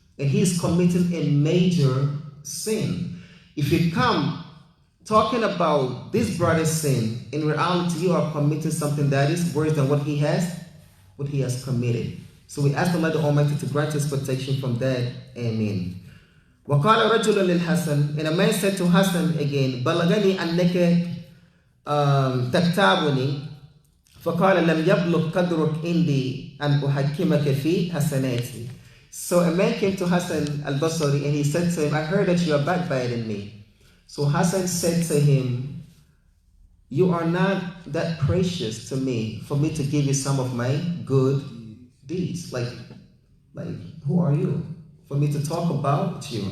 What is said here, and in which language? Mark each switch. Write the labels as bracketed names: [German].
[English] And he is committing a major sin. If you come talking about this brother's sin, in reality you are committing something that is worse than what he has committed. So we ask Allah the Almighty to grant us protection from that. Amen. [Arabic] وَقَالَ رَجُلٌ لِلْحَسَنِ, [English] and a man said to Hassan again, [Arabic] بَلَغَنِي أَنَّكَ تَكْتَابُنِي فَقَالَ لَمْ يَبْلُغْ قَدْرُكْ إِنْدِي أَنْ أُحَكِّمَكَ فِي حَسَنَاتِي. [English] So a man came to Hassan al-Basri and he said to him, I heard that you are backbiting me. So Hassan said to him, you are not that precious to me for me to give you some of my good deeds. Like who are you for me to talk about you?